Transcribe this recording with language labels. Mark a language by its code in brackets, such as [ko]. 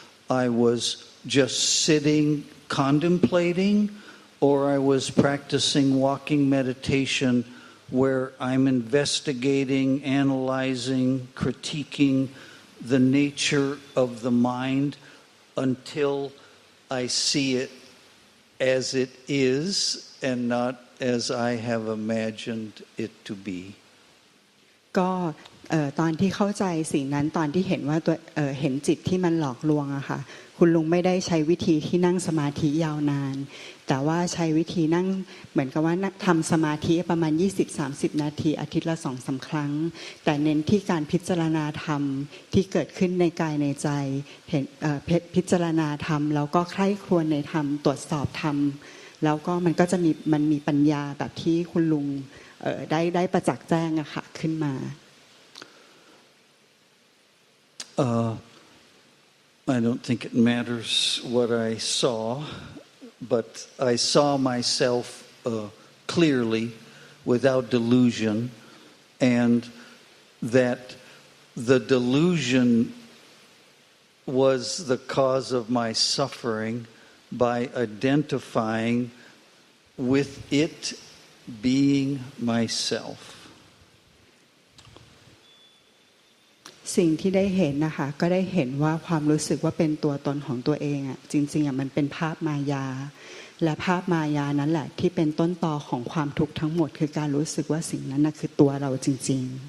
[en] I was just sitting, contemplating, or I was practicing walking meditation where I'm investigating, analyzing, critiquing the nature of the mind until I see it as it is and not as I have imagined it to be. ก็ [th] ตอนที่เข้าใจสิ่งนั้นตอนที่เห็นว่าตัวเห็นจิตที่มันหลอกลวงอะค่ะคุณลุงไม่ได้ใช้วิธีที่นั่งสมาธิยาวนานแต่ว่าใช้วิธีนั่งเหมือนกับว่าทำสมาธิประมาณ 20-30 นาทีอาทิตย์ละ 2-3 ครั้งแต่เน้นที่การพิจารณาธรรมที่เกิดขึ้นในกายในใจเห็นพิจารณาธรรมแล้วก็ใคร่ครวญในธรรมตรวจสอบธรรมแล้วก็มันก็จะมีปัญญาแบบที่คุณลุงได้ประจักษ์แจ้งอะค่ะขึ้นมา [en] I don't think it matters what I saw, but I saw myself clearly without delusion, and that the delusion was the cause of my suffering by identifying with it being myself. [th] สิ่งที่ได้เห็นนะคะก็ได้เห็นว่าความรู้สึกว่าเป็นตัวตนของตัวเองอ่ะจริงๆอ่ะมันเป็นภาพมายาและภาพมายานั้นแหละที่เป็นต้นตอของความทุกข์ทั้งหมดคือการรู้สึกว่าสิ่งนั้นน่ะคือตัวเราจริง